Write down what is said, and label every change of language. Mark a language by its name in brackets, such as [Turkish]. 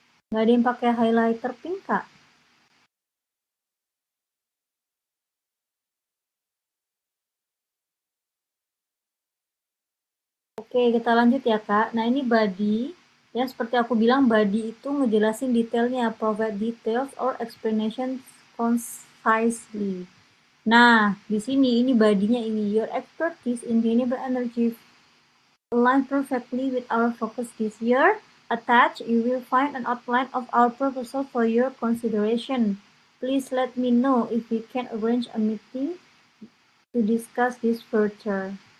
[Indonesian] Nggak ada yang pakai highlighter pink Kak? Oke, kita lanjut ya Kak. Nah ini body. Ya seperti aku bilang body itu ngejelasin detailnya. [English] Provide details or explanations concisely. [Indonesian] Nah, di sini ini badinya ini. [English] Your expertise in renewable energy align perfectly with our focus this year. Attached, you will find an outline of our proposal for your consideration. Please let me know if we can arrange a meeting to discuss this further.